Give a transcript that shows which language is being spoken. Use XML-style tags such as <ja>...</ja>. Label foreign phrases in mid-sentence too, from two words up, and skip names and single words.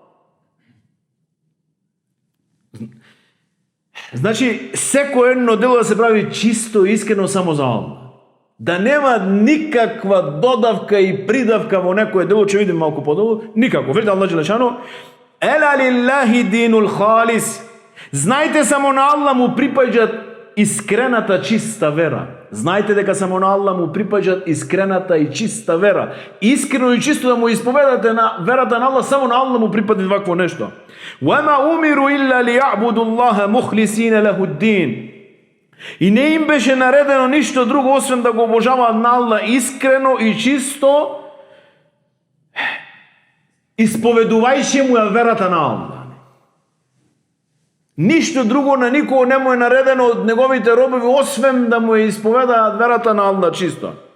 <mk>Значи, секој едно дело да се прави чисто и искрено само за Аллах. Да нема никаква додавка и придавка во некое дело, ќе видим малку подолу, никако. Видите Аллах Джелешану:</mk> <ar>ألا لله الدين الخالص.</ar> <mk>Знајте само на Аллах му припаѓаат искрената чиста вера. Знајте дека само на Аллах му припаѓаат искрената и чиста вера. Искрено и чисто да му исповедате на верата на Аллах, само на Аллах му припаѓа вакво нешто.</mk> <ar>وَمَا أُمِرُوا إِلَّا لِيَعْبُدُوا اللَّهَ مُخْلِصِينَ لَهُ الدِّينَ.</ar> <mk>И не им беше наредено ништо друго освен да го обожаваат на Аллах искрено и чисто, исповедувајќи му ја верата на Аллах. Ништо друго на никого не му е наредено од неговите робови освен да му ја исповедаат верата на Аллах чисто.</mk>